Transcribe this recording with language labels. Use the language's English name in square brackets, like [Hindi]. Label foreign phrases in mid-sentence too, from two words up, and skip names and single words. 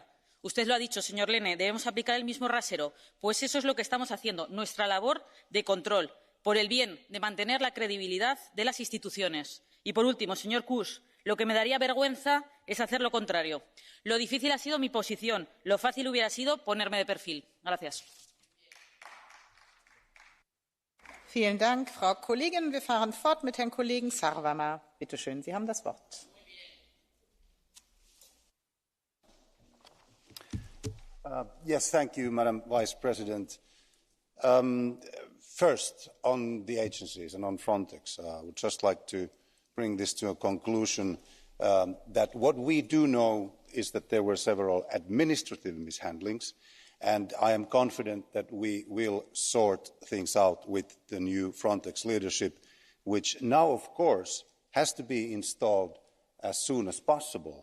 [Spanish] Usted lo ha dicho, señor Lehne, debemos aplicar el mismo rasero. Pues eso es lo que estamos haciendo, nuestra labor de control, por el bien de mantener la credibilidad de las instituciones. Y, por último, señor Kusch, lo que me daría vergüenza es hacer lo contrario. Lo difícil ha sido mi posición, lo fácil hubiera sido ponerme de perfil. Gracias. [German] Vielen Dank, Frau Kollegin. Wir fahren fort mit Herrn Kollegen Sarvamaa. Bitte schön, Sie haben das Wort. [English] Yes, thank you, Madam Vice President. First, on the agencies and on Frontex, I would just like to bring this to a conclusion that what we do know is that there were several administrative mishandlings, and I am confident that we will sort things out with the new Frontex leadership, which now, of course, has to be installed as soon as possible.